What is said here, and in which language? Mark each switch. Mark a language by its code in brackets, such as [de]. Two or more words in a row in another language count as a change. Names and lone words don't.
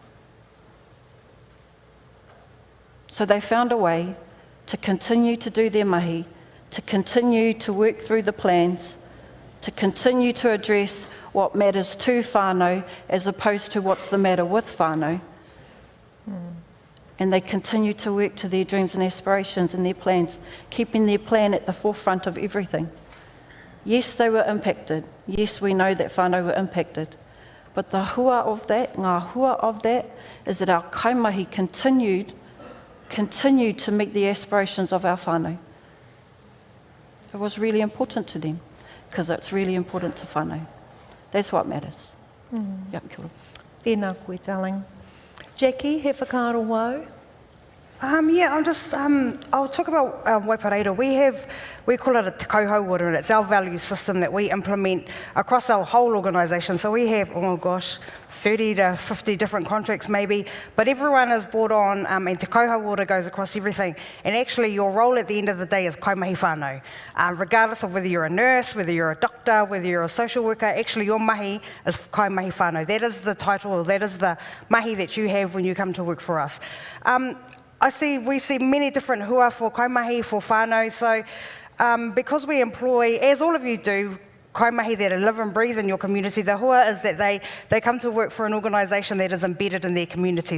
[en] So they found a way to continue to do their mahi, to continue to work through the plans, to continue to address what matters to whānau as opposed to what's the matter with whānau. And they continue to work to their dreams and aspirations and their plans, keeping their plan at the forefront of everything. Yes, they were impacted. Yes, we know that whānau were impacted. But the hua of that, [mi] ngā hua [en] of that, is that our kaimahi continued to meet the aspirations of our whānau. It was really important to them, because it's really important to whānau. That's what matters. Yep, [mi] kia ora. Tēnā koe, darling. Jacqui, he whakaaro wau? [en] I'll talk about Waipareira. We call it a Te Kauhau Ora, and it's our value system that we implement across our whole organisation. So we have, 30 to 50 different contracts maybe, but everyone is brought on, and Te Kauhau Ora goes across everything. And actually your role at the end of the day is [mi] kaimahi whānau. [en] Regardless of whether you're a nurse, whether you're a doctor, whether you're a social worker, actually your mahi is [mi] kaimahi whānau. [en] That is the title, that is the mahi that you have when you come to work for us. We see many different hua for kaimahi, for whānau, so because we employ, as all of you do, kaimahi that live and breathe in your community, the hua is that they come to work for an organisation that is embedded in their community.